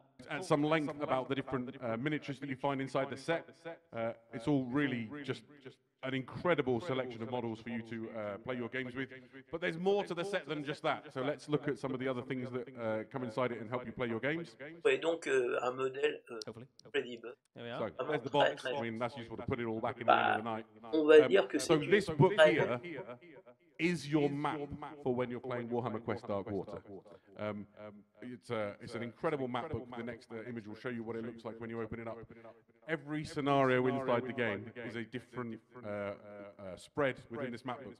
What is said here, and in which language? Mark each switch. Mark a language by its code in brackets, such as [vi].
[en] At some length about the different miniatures that you find inside the set. It's all really just an incredible selection of models for you to play your games with. But there's more to the set than just that. So let's look at some of the other things that come inside it and help you play your games. [fr] Ouais, donc un modèle crédible. [en] So there's the box. I mean, that's useful to put it all back in the end of the night. [fr] On va dire que [en] So [fr] c'est [en] this book here is your map for when you're playing Warhammer Quest Dark Water. It's an incredible map book. The next image will show you what it looks like when you open it up. Every scenario inside the game is a different spread within this map book.